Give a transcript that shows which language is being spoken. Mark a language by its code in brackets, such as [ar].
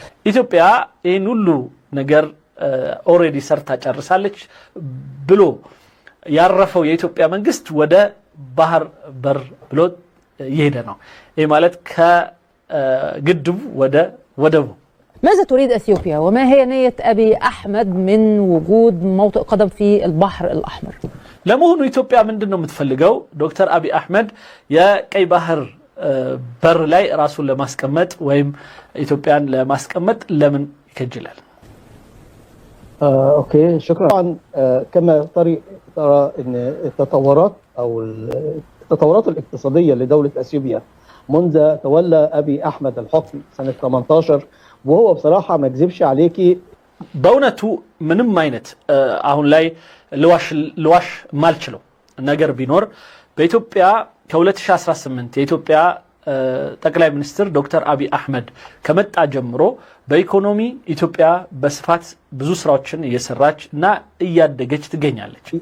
[am] ኢትዮጵያ ይህን ሁሉ ነገር ኦሬዲ ሰርታ ጨርሳለች ብሎ ያረፈው የኢትዮጵያ መንግስት ወደ ባህር በር ብሎ ይሄደ ነው። ይሄ ማለት ከግድቡ ወደ ወደቡ [ar] ماذا تريد أثيوبيا وما هي نية أبي أحمد من وجود موطئ قدم في البحر الأحمر؟ [am] ለመሆኑ ኢትዮጵያ ምንድነው የምትፈልገው? ዶክተር አብይ አህመድ የቀይ ባህር በር ላይ ራሱን ለማስቀመጥ ወይም ኢትዮጵያን ለማስቀመጥ ለምን ይከጅላል? [ar] اوكي شكرا. طبعا كما ترى ان التطورات او التطورات الاقتصاديه لدوله اثيوبيا منذ تولى ابي احمد الحكم سنه 18 وهو بصراحه ما اكذبش عليكي [am] በእውነቱ ምንም አይነት አሁን ላይ ልዋሽ ማልችለው ነገር ቢኖር በኢትዮጵያ ከ2018 የኢትዮጵያ ጠቅላይ ሚኒስትር ዶክተር አብይ አህመድ ከመጣ ጀምሮ በኢኮኖሚ ኢትዮጵያ በስፋት ብዙ ስራዎችን እየሰራች እና እያደገች ትገኛለች።